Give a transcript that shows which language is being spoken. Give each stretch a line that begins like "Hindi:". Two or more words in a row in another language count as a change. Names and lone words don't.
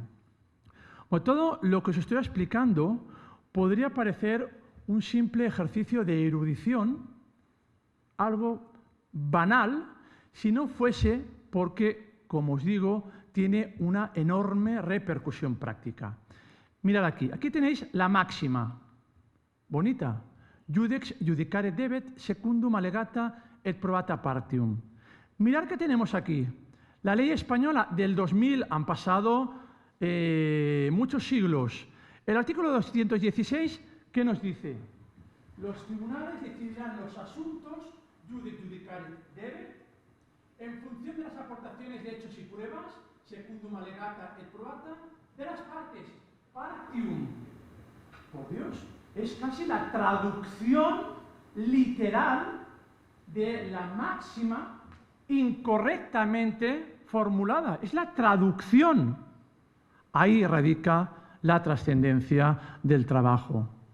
Spanish: O todo lo que os estoy explicando podría parecer un simple ejercicio de erudición, algo banal, si no fuese porque, como os digo, tiene una enorme repercusión práctica. Mirad aquí, aquí tenéis la máxima, bonita,
Latin: Judex judicare debet secundum allegata et probata partium.
Spanish: Mirad qué tenemos aquí. La ley española del 2000 han pasado muchos siglos. El artículo 216, ¿qué nos dice? Los tribunales decidirán los asuntos
Latin: judex judicare debet
Spanish: en función de las aportaciones de hechos y pruebas,
Latin: secundum allegata et probata,
Spanish: de las partes, partium. Por Dios, es casi la traducción literal de la máxima incorrectamente formulada. Es la traducción. Ahí radica la trascendencia del trabajo.